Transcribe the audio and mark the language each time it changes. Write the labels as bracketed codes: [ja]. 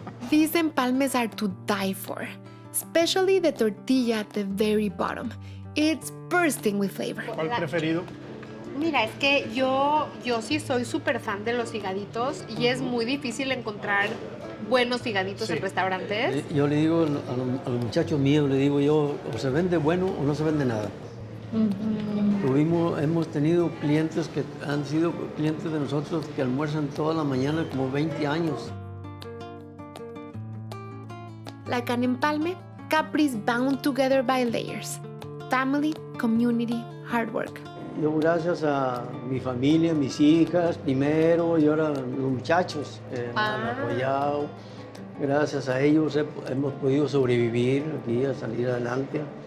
[en] These empalmes are to die for, especially the tortilla at the very bottom. It's bursting with flavor. [es] ¿Cuál preferido? Mira, es que yo sí soy súper fan de los higaditos y es muy difícil encontrar buenos higaditos en restaurantes. Yo le digo a los muchachos míos, le digo yo, o se vende bueno o no se vende nada. Hemos tenido clientes que han sido clientes de nosotros que almuerzan toda la mañana como 20 años. [en] Like an empalme, Capri's bound together by layers. Family, community, hard work. [es] Yo gracias a mi familia, mis hijas primero y ahora los muchachos me han apoyado. Gracias a ellos hemos podido sobrevivir aquí, a salir adelante.